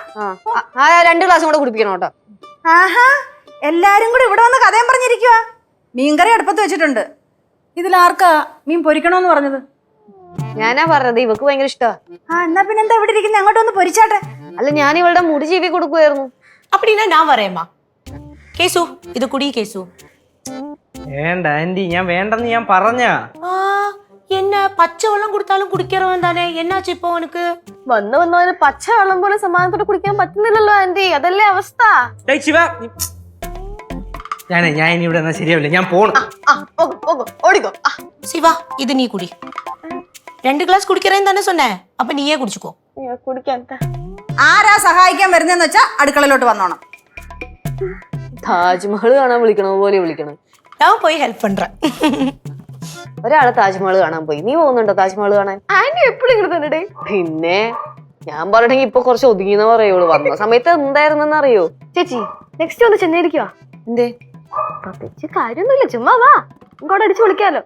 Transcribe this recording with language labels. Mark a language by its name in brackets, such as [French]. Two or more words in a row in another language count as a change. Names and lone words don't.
[Malayalam] ആ 2 ഗ്ലാസും കൂടെ കുടിപ്പിക്കണം കേട്ടോ. ആഹാ, എല്ലാരും കൂടെ ഇവിടെ വന്ന് കഥയും പറഞ്ഞിരിക്കുക. മീൻകറി അടുപ്പത്ത് വെച്ചിട്ടുണ്ട്. ഇതിലാർക്കാ മീൻ പൊരിക്കണോന്ന് പറഞ്ഞത്? ഞാനാ പറഞ്ഞത്, ഇവക്ക് ഭയങ്കര ഇഷ്ടാ. എന്നാ പിന്നെ എന്താ ഇവിടെ ഇരിക്കുന്നത്? അങ്ങോട്ട് ഒന്ന് പൊരിച്ചാട്ടെ. അല്ല, ഞാൻ ഇവളുടെ മുടി ചീവി കൊടുക്കുമായിരുന്നു. [Tamil] அப்படின்னா நான் வரேம்மா. கேசு இது குடி கேசு. [Malayalam] വേണ്ട ആന്റി, ഞാൻ വേണ്ടെന്ന് ഞാൻ പറഞ്ഞാ. [Tamil] என்ன பச்சை வெள்ளம் கொடுத்தாலும் குடிக்கிறவன் தானே, என்னாச்சு இப்போ உனக்கு? [Malayalam] വന്നവന് പച്ച വെള്ളം പോലെ സമാധാനത്തോടെ കുടിക്കാൻ പറ്റുന്നില്ലല്ലോ ആന്റി. അതല്ലേ അവസ്ഥ. ശിവ, ഞാൻ ഇനി ഇവിടെ എന്നാ ശരിയാവില്ല, ഞാൻ പോണു. ഓടിക്കോ. [Tamil] சிவா இது நீ குடி. 2 கிளாஸ் குடிக்கிறேன்னு தானே சொன்னேன், அப்ப நீயே குடிச்சுக்கோ. [Malayalam] കുടിക്കാൻ ആരാ സഹായിക്കാൻ വരുന്നതെന്ന് വെച്ചാ അടുക്കളയിലോട്ട് വന്നോണം. താജ്മഹൽ കാണാൻ വിളിക്കണ പോലെ വിളിക്കണം. [Tamil] நான் போய் ஹெல்ப் பண்றேன். [Malayalam] ഒരാള് താജ്മഹൽ കാണാൻ പോയി. നീ പോകുന്നുണ്ടോ താജ്മഹൽ കാണാൻ? ആന്റി എപ്പോഴും ഇങ്ങനെ തന്നെ. പിന്നെ ഞാൻ പറഞ്ഞെങ്കിൽ ഇപ്പൊ കുറച്ച് ഒതുങ്ങിയെന്ന് പറയുള്ളൂ. വന്ന സമയത്ത് എന്തായിരുന്നെന്ന് അറിയോ? ചേച്ചി നെക്സ്റ്റ് ഒന്ന് ചെന്നൈയിരിക്കുവാ. എന്തേ? പ്രത്യേകിച്ച് കാര്യമൊന്നുമില്ല, ചുമ്മാ വാ, ഇങ്ങോട്ട് അടിച്ചു വിളിക്കാലോ.